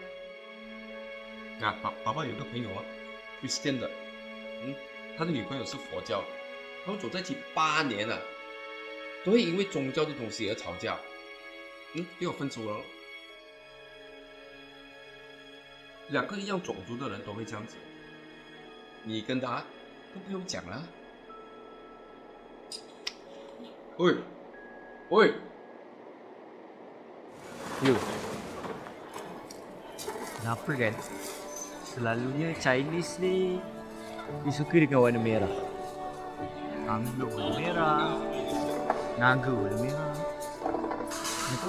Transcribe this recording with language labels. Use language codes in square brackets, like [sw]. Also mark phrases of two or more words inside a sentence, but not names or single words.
[zh] 爸爸有个朋友啊，Christian 的，他的女朋友是佛教，他们走在一起8年了，都会因为宗教的东西而吵架，最后分手了。2个一样种族的人都会这样子，你跟他都不用讲了。喂， [ms] You, kenapa kan? Selalunya Chinese ni dia suka dengan warna merah. Anggur warna merah, naga warna merah. Kenapa?